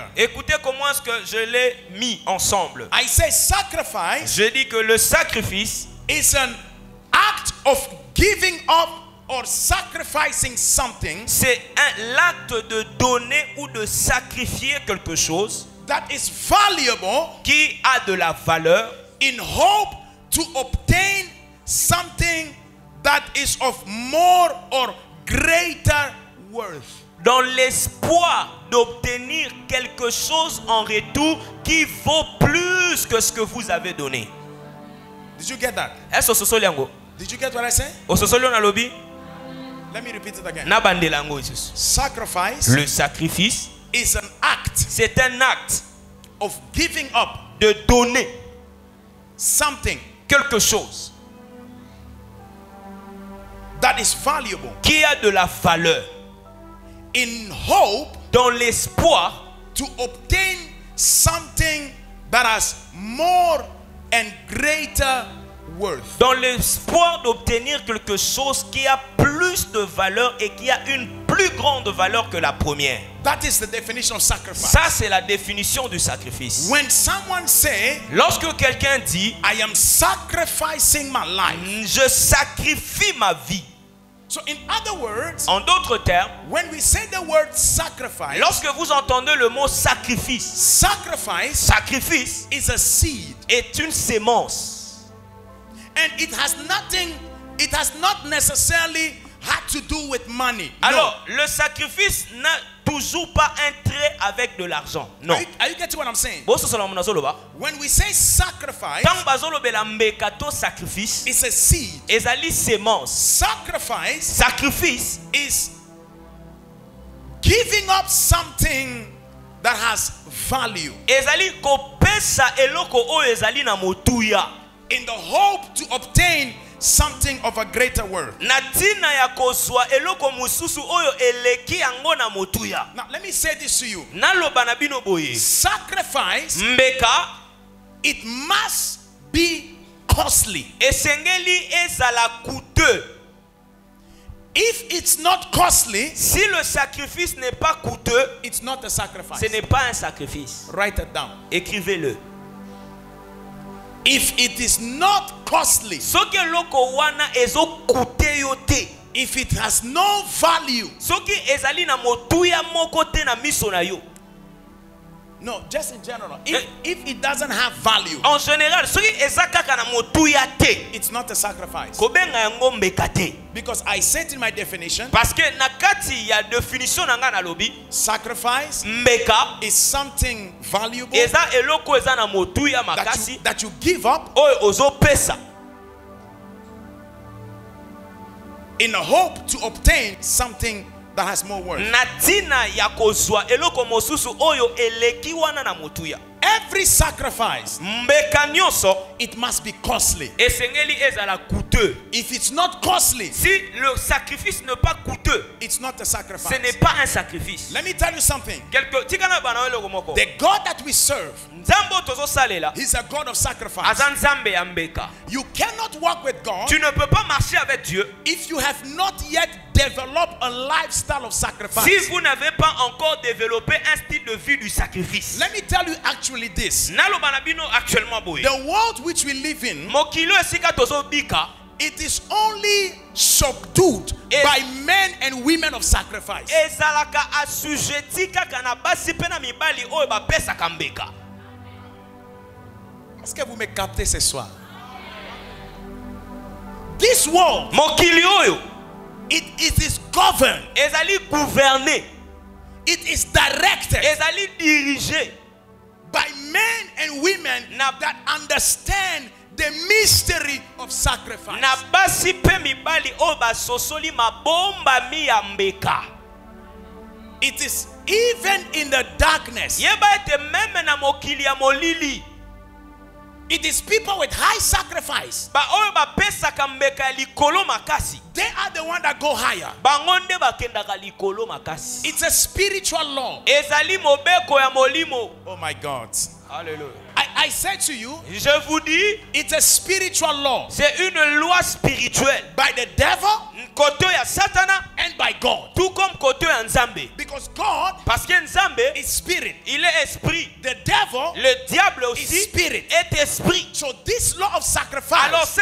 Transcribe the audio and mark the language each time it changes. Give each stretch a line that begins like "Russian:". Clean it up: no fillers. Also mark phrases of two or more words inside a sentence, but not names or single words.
French: Écoutez comment est-ce que je l'ai mis ensemble.
English: I say sacrifice
French: Je dis que le sacrifice,
English: is an act of giving up or sacrificing something
French: c'est l'acte de donner ou de sacrifier quelque chose
English: that is valuable
French: qui a de la valeur
English: in hope to obtain something that is of more or greater worth.
French: dans l'espoir d'obtenir quelque chose en retour qui vaut plus que ce que vous avez donné.
English: Did you get that?
French: Est-ce que c'est yango?
English: Did you get what I say?
Lingala: Ososolo na lobi
English: Let me repeat it again.
Lingala: na bandelango isusu.
English: Sacrifice
French: Le sacrifice,
English: is an act
French: c'est un acte
English: of giving up
French: de donner
English: something
French: quelque chose
English: that is valuable
French: qui a de la valeur
English: in hope
French: dans l'espoir
English: to obtain something that has more and greater worth.
French: dans l'espoir d'obtenir quelque chose qui a plus de valeur et qui a une plus grande valeur que la première.
English: That is the definition of sacrifice.
French: Ça, c'est la définition du sacrifice.
English: When someone say,
French: Lorsque quelqu'un dit,
English: I am sacrificing my life.
French: je sacrifie ma vie.
English: So in other words,
French: En d'autres termes,
English: when we say the word sacrifice,
French: lorsque vous entendez le mot sacrifice,
English: sacrifice
French: sacrifice
English: is a seed.
French: est une sémence.
English: And it has not necessarily had to do with money.
French: Alors, le sacrifice n'a toujours pas un trait avec de l'argent. Non.
English: Are you getting what I'm saying? When we say sacrifice,
Lingala: tant bazolobela mbeka to sacrifice,
English: it's a seed.
Lingala: ezali sémence.
English: Sacrifice
French: Sacrifice
English: is giving up something that has value
Lingala: ezali kopesa eloko oyo ezali na motuya
English: in the hope to obtain something of a greater worth.
Lingala: na tina ya kozwa eloko mosusu oyo eleki yango na motuya.
English: Now let me say this to you.
Lingala: Naloba na bino boye,
English: Sacrifice,
Lingala: mbeka
English: it must be costly.
Lingala: esengeli ezala coûteux.
English: If it's not costly,
French: Si le sacrifice n'est pas coûteux,
English: it's not a sacrifice.
French: ce n'est pas un sacrifice.
English: Write it down.
French: Écrivez-le.
English: If it is not costly,
Lingala: Soki eloko wana ezo coûter yo te,
English: if it has no value,
Lingala: soki ezali na motuya moko te na miso na yo,
English: no, just in general, if it doesn't have value,
French: en général,
Lingala: soki eza kaka na motuya te,
English: it's not a sacrifice.
Lingala: kobenga yango mbeka te.
English: Because I said in my definition,
French: Parce que
Lingala: na kati ya définition na nga na lobi,
English: sacrifice
Lingala: mbeka
English: is something valuable
Lingala: eza eloko eza na motuya makasi
English: that you give up
Lingala: oyo ozopesa
English: in the hope to obtain something that has more worth.
Lingala: na tina ya kozwa eloko mosusu oyo eleki wana na motuya.
English: Every sacrifice,
Lingala: Mbeka nyonso
English: it must be costly.
Lingala: esengeli ezala coûteux.
English: If it's not costly,
French: Si le sacrifice n'est pas coûteux,
English: it's not a
French: ce
English: sacrifice.
French: n'est pas un sacrifice.
English: Let me tell you something.
Lingala: Tikana bana eloko moko.
English: The God that we serve,
Lingala: Nzambe tozosalela
English: He's a God of sacrifice.
Lingala: aza nzambe ya mbeka.
English: You cannot walk with God
French: Tu ne peux pas marcher avec Dieu
English: if you have not yet developed a lifestyle of sacrifice.
French: si vous n'avez pas encore développé un style de vie du sacrifice.
English: Let me tell you actually this.
Lingala: Naloba na bino actuellement boye.
English: The world which we live in
Lingala: Mokilo esika tozobika
English: it is only subdued by men and women of sacrifice.
Lingala: ezalaka assujetti kaka na basi pe na mibali oyo bapesaka mbeka.
French: Est-ce que vous me captez ce soir?
English: This world,
Lingala: mokili oyo
English: it is governed,
Lingala: ezali gouverné,
English: it is directed
Lingala: ezali dirigé
English: by men and women that understand the mystery of sacrifice.
Lingala: na basi pe mibali oyo basosoli mabomba mi ya mbeka.
English: It is even in the darkness.
Lingala: Yeba ete meme na mokili ya molili,
English: It is people with high sacrifice.
Lingala: ba oyo bapesaka mbeka ya likolo makasi,
English: They are the one that go higher.
Lingala: bango nde bakendaka likolo makasi.
English: It's a spiritual law.
Lingala: ezali mobeko ya molimo.
English: Oh my God. Hallelujah. I said to you,
French: Je vous dis,
English: it's a spiritual law
French: c'est une loi spirituelle.
English: by the devil
Lingala: Koto ya satana,
English: and by God.
French: tout comme
Lingala: koto ya nzambe.
English: Because God
French: Parce que nzambe,
English: is spirit.
French: il est esprit.
English: The devil
French: Le diable
English: is
French: aussi
English: spirit.
French: est esprit.
English: So this law of
French: Alors
English: sacrifice,